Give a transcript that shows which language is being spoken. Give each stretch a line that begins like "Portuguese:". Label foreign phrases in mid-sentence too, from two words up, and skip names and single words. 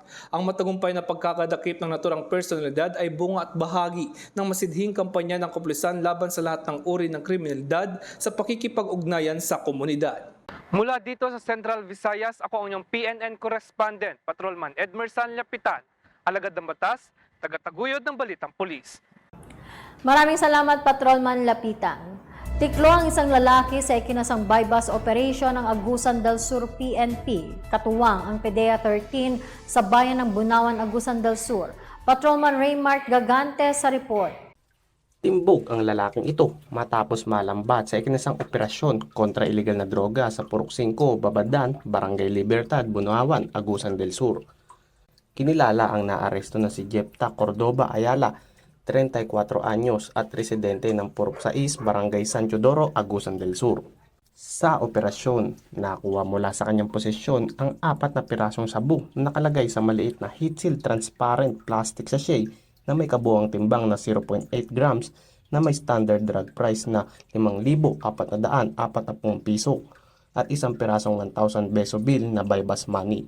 Filipino: Ang matagumpay na pagkakadakip ng naturang personalidad ay bunga at bahagi ng masidhing kampanya ng kapulisan laban sa lahat ng uri ng kriminalidad sa pakikipag-ugnayan sa komunidad. Mula dito sa Central Visayas, ako ang inyong PNN correspondent, Patrolman Edmerson Lapitan, alagad ng batas, tagataguyod ng Balitang Pulis. Maraming salamat, Patrolman Lapitan. Tiklo ang isang lalaki sa ikinasang
English: bypass operation
Filipino: ng Agusan del Sur PNP. Katuwang ang PDEA 13 sa bayan ng Bunawan, Agusan del Sur. Patrolman Raymark Gagante sa report. Timbog ang lalaking ito matapos malambat sa ikinasang operasyon kontra iligal na droga sa Purok 5, Babadan, Barangay Libertad, Bunawan, Agusan del Sur. Kinilala ang naaresto na si Jepta Cordoba Ayala, 34 anyos at residente ng Purok 6, Barangay San Teodoro, Agusan del Sur. Sa operasyon, nakuha mula sa kanyang posisyon ang 4 na pirasong sabu na nakalagay sa maliit na
English: heat-seal transparent plastic sachet
Filipino: na may kabuang timbang na 0.8 grams na may
English: standard drug price
Filipino: na 5,440 piso at isang pirasong 1,000
English: peso bill
Filipino: na
English: bypass money.